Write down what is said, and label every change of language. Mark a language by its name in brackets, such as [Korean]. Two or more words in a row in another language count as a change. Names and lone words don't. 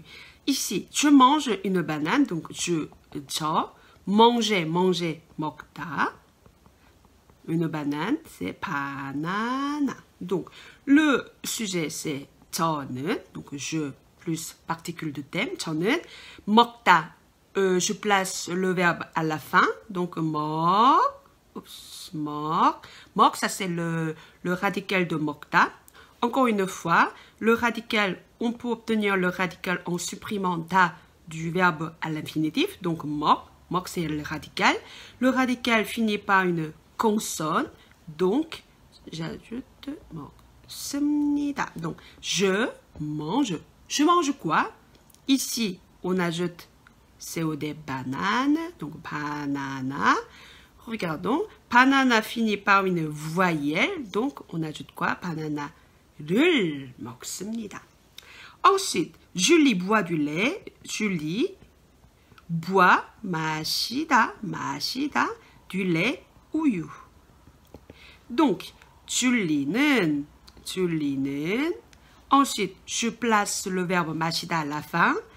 [French] Ici, je mange une banane. Donc, manger, 먹다. Une banane, c'est banana. Donc, le sujet, c'est 저는. Donc, je plus particule de thème. [Korean] 저는 먹다. [French] Je place le verbe à la fin. Donc, [Korean] 먹. 먹, [French] ça c'est le radical de 먹다. Encore une fois, le radical, on peut obtenir le radical en supprimant ta du verbe à l'infinitif. Donc, 먹, c'est le radical. Le radical finit par une consonne. Donc, j'ajoute 먹습니다. Donc, je mange. Je mange quoi? Ici, on ajoute COD banane. Donc, banana. Regardons. Banana finit par une voyelle. Donc, on ajoute quoi? Banana. [Korean] 를 먹습니다. [French] Ensuite, Julie boit du lait. Julie boit, 마시다, du lait, 우유. Donc, 줄리는, ensuite, je place le verbe 마시다 à la fin.